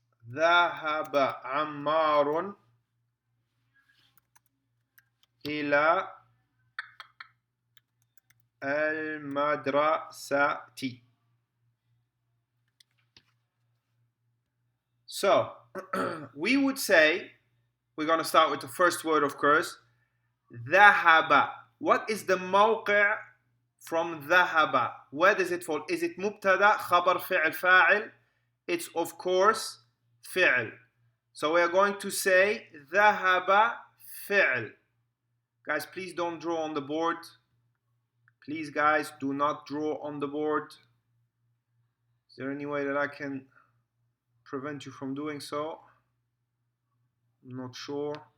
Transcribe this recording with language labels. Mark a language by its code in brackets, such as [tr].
[ar] ذهب عمار إلى المدرسة. [en] So we would say, we're going to start with the first word, of course, ذهب. What is the موقع from ذهب? Where does it fall? Is it مبتدا, خبر, فعل, فاعل? It's of course فعل. So we are going to say ذهب فعل. Guys, please don't draw on the board. Please, guys, do not draw on the board. Is there any way that I can prevent you from doing so? I'm not sure.